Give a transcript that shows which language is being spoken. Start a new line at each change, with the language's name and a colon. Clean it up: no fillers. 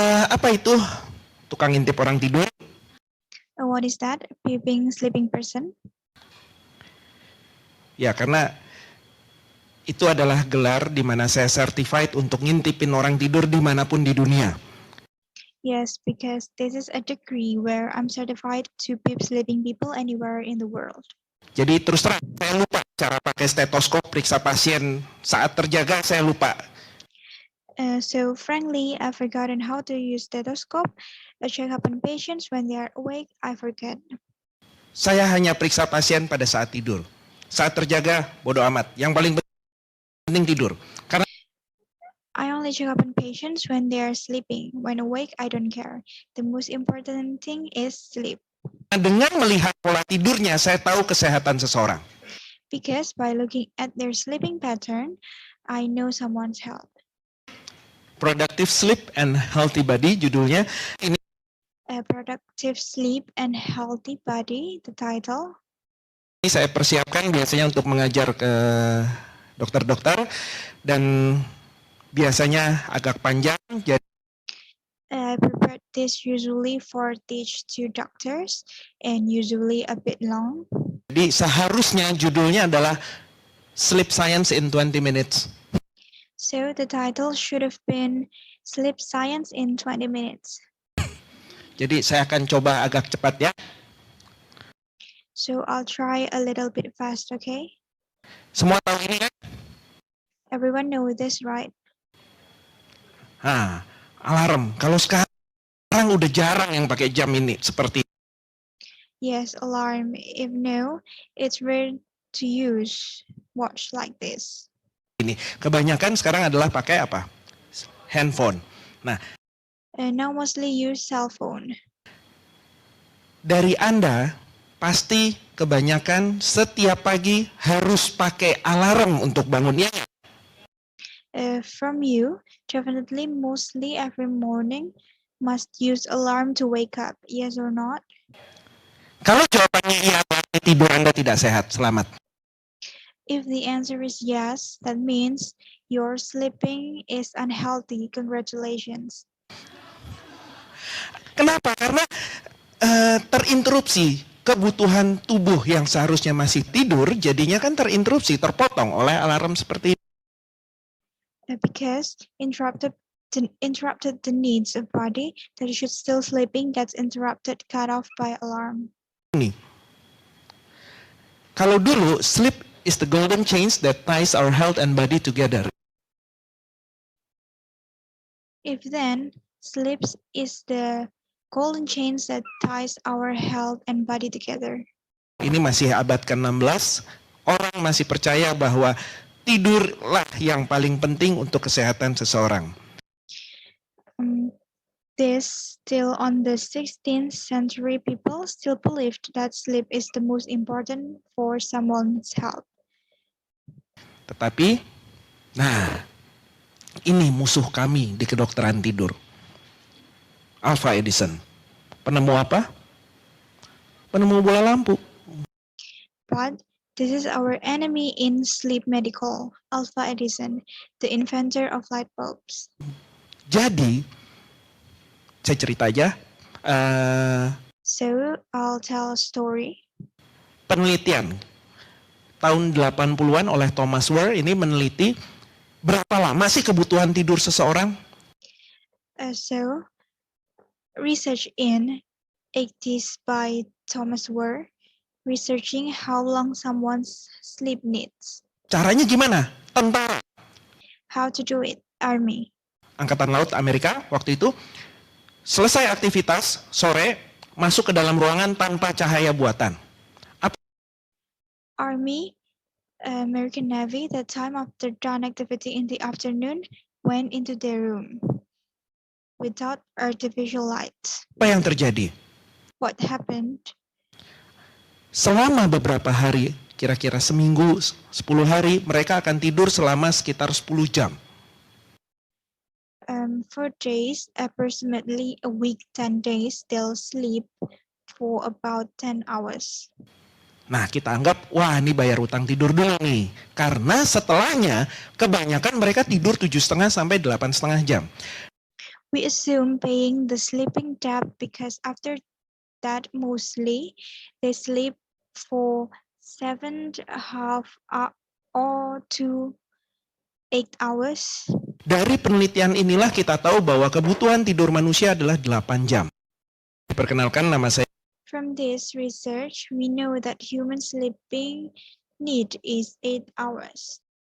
Indonesian: Apa itu tukang intip orang tidur?
English: What is that? Peeping sleeping person?
Indonesian: Ya, karena itu adalah gelar di mana saya certified untuk ngintipin orang tidur dimanapun di dunia.
English: Yes, because this is a degree where I'm certified to peep sleeping people anywhere in the world.
Indonesian: Jadi terus terang, saya lupa cara pakai stetoskop periksa pasien saat terjaga, saya lupa.
English: So frankly, I've forgotten how to use stethoscope. Check up on patients when they are awake. I forget.
Indonesian: Saya hanya periksa pasien pada saat tidur. Saat terjaga, bodo amat. Yang paling penting tidur. Karena
English: I only check up on patients when they are sleeping. When awake, I don't care. The most important thing is sleep.
Indonesian: dengan melihat pola tidurnya, saya tahu kesehatan seseorang.
English: Because by looking at their sleeping pattern, I know someone's health.
Indonesian: Productive Sleep and Healthy Body judulnya. Ini
English: Productive Sleep and Healthy Body, the title.
Indonesian: Ini saya persiapkan biasanya untuk mengajar ke dokter-dokter dan biasanya agak panjang. Jadi
English: I prepared this usually for teach to doctors and usually a bit long.
Indonesian: Jadi seharusnya judulnya adalah Sleep Science in 20 Minutes.
English: So the title should have been Sleep Science in 20 Minutes.
Indonesian: Jadi saya akan coba agak cepat ya.
English: So I'll try a little bit fast, okay?
Indonesian: Semua tahu ini kan?
English: Everyone know this, right?
Indonesian: Alarm. Kalau sekarang udah jarang yang pakai jam ini seperti
English: Yes, alarm. If no, it's rare to use watch like this.
Indonesian: ini. Kebanyakan sekarang adalah pakai apa? Handphone. Nah,
English: Now mostly use cell phone.
Indonesian: dari Anda pasti kebanyakan setiap pagi harus pakai alarm untuk bangunnya.
English: From you, definitely mostly every morning must use alarm to wake up. Yes or not?
Indonesian: Kalau jawabannya iya, berarti tidur Anda tidak sehat. Selamat.
English: If the answer is yes, that means your sleeping is unhealthy. Congratulations.
Indonesian: Kenapa? Karena terinterupsi kebutuhan tubuh yang seharusnya masih tidur, jadinya kan terinterupsi, terpotong oleh alarm seperti ini.
English: Because interrupted the needs of body that should still sleeping gets interrupted, cut off by alarm.
Indonesian: Kalau dulu,
English: sleep is the golden chains that ties our health and body together. If then, sleep is the golden chains that ties our health and body together.
Indonesian: Ini masih abad ke-16, orang masih percaya bahwa tidurlah yang paling penting untuk kesehatan seseorang.
English: This still on the 16th century, people still believed that sleep is the most important for someone's health.
Indonesian: Tetapi, ini musuh kami di kedokteran tidur. Alpha Edison. Penemu apa? Penemu bola lampu.
English: But this is our enemy in sleep medical, Alpha Edison, the inventor of light bulbs.
Indonesian: Jadi, saya cerita aja.
English: So, I'll tell a story.
Indonesian: Penelitian tahun 80-an oleh Thomas Ware ini meneliti berapa lama sih kebutuhan tidur seseorang?
English: So, research in 80s by Thomas Ware, researching how long someone's sleep needs.
Indonesian: Caranya gimana? Tentara.
English: How to do it? Army.
Indonesian: Angkatan Laut Amerika waktu itu selesai aktivitas sore masuk ke dalam ruangan tanpa cahaya buatan.
English: Army, American Navy, the time after done activity in the afternoon, went into their room without artificial light.
Indonesian: Apa yang terjadi?
English: What happened?
Indonesian: Selama beberapa hari, kira-kira seminggu, 10 hari, mereka akan tidur selama sekitar 10 jam.
English: For days, approximately a week, 10 days, they'll sleep for about 10 hours.
Indonesian: Nah, kita anggap, wah ini bayar utang tidur dulu nih. Karena setelahnya, kebanyakan mereka tidur 7,5 sampai 8,5 jam.
English: We assume paying the sleeping debt because after that mostly they sleep for 7.5 or to 8 hours.
Indonesian: Dari penelitian inilah kita tahu bahwa kebutuhan tidur manusia adalah 8 jam. Perkenalkan, nama saya.
English: From this research, we know that human sleeping need is 8 hours.